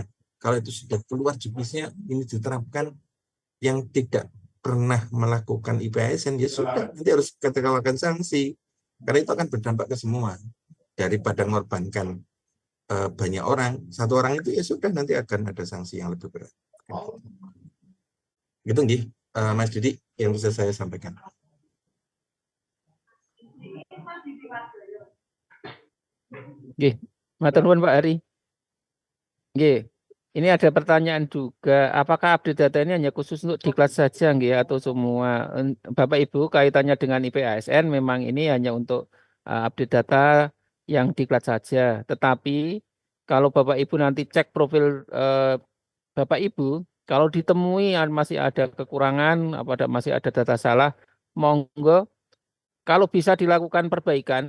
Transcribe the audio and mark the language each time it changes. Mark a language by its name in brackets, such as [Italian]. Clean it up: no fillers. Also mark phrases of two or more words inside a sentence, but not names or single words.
[Indonesian] Kalau itu sudah keluar juknisnya, ini diterapkan, yang tidak pernah melakukan IPASN ya sudah, nanti harus kenakan sanksi, karena itu akan berdampak ke semua. Daripada mengorbankan banyak orang, satu orang itu ya sudah, nanti akan ada sanksi yang lebih berat. Gitu nggih, Mas Didi yang bisa saya sampaikan. [Javanese] Nggih, matur nuwun Pak Ari. Nggih. [Indonesian] Ini ada pertanyaan juga, apakah update data ini hanya khusus untuk diklat saja nggih atau semua? Bapak Ibu, kaitannya dengan IPASN memang ini hanya untuk update data yang diklat saja. Tetapi kalau Bapak Ibu nanti cek profil Bapak Ibu, kalau ditemui masih ada kekurangan, masih ada data salah, monggo kalau bisa dilakukan perbaikan.